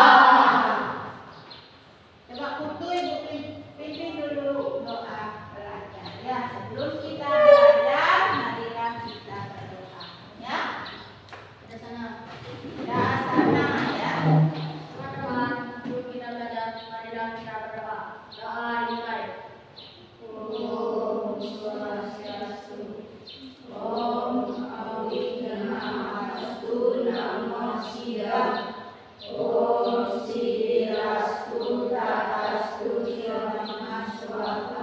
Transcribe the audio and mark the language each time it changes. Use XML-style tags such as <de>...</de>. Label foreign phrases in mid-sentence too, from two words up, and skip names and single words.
<id>Coba kutu ibu pimpin dulu doa belajar ya. Sebelum kita belajar, marilah kita berdoa ya. Ke sana. Ya, sana ya. Teman-teman, sebelum kita belajar, marilah kita berdoa. Doa dimulai.</id> <sa>Om Swastiastu. Om Awignamastu Namo Buddhaya. Om Siddhirastu Tatastu Swamaswaka.</sa>